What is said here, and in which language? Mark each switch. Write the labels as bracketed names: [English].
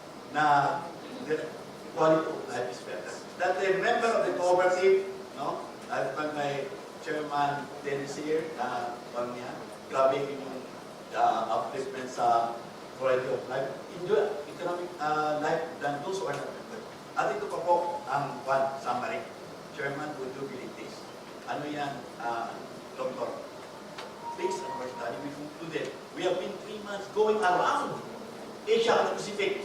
[English] Na the quality of life is better. That the member of the cooperative, no? [Filipino] At pag may Chairman Dennis here, pag niya, grabe yung upliftment sa [English] quality of life. Enjoy economic life than those who are not member. [Filipino] At ito pa po ang [English] one summary. Chairman, would you believe this? [Filipino] Ano yan, [English] Doctor? Based on our study, we concluded, we have been 3 months going around Asia and the Pacific.